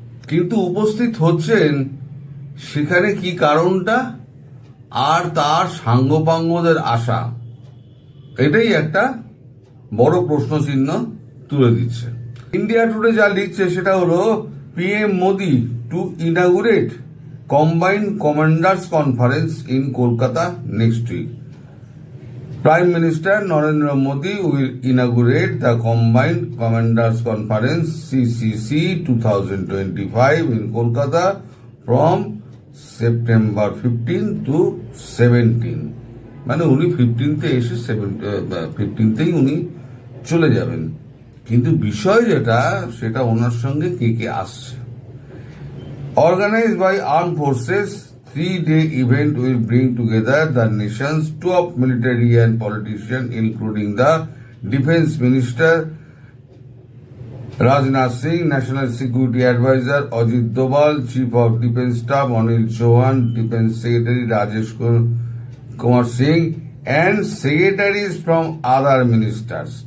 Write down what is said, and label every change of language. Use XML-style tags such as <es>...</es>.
<bn>কিন্তু উপস্থিত হচ্ছেন সেখানে কি কারণটা আর তার সাঙ্গপাঙ্গদের আশা, এটাই একটা বড় প্রশ্ন চিহ্ন তুলে দিচ্ছে।</bn> <en>India Today</en> <bn>যা লিখছে সেটা হলো</bn> <en>PM Modi to inaugurate combined commanders conference in Kolkata next week. Prime Minister Narendra Modi will inaugurate the Combined Commanders Conference CCC 2025 in Kolkata from September 15 to 17.</en> <bn>মানে উনি 15তে এসে 15তেই উনি চলে যাবেন। কিন্তু বিষয় যেটা সেটা ওনার সঙ্গে কে কে আসছে।</bn> <en>Organized by Armed Forces, 3-day event will bring together the nation's top military and politicians, including the Defense Minister Rajnath Singh, National Security Advisor Ajit Doval, Chief of Defense Staff Anil Chauhan, Defense Secretary Rajesh Kumar Singh, and secretaries from other ministers.</en>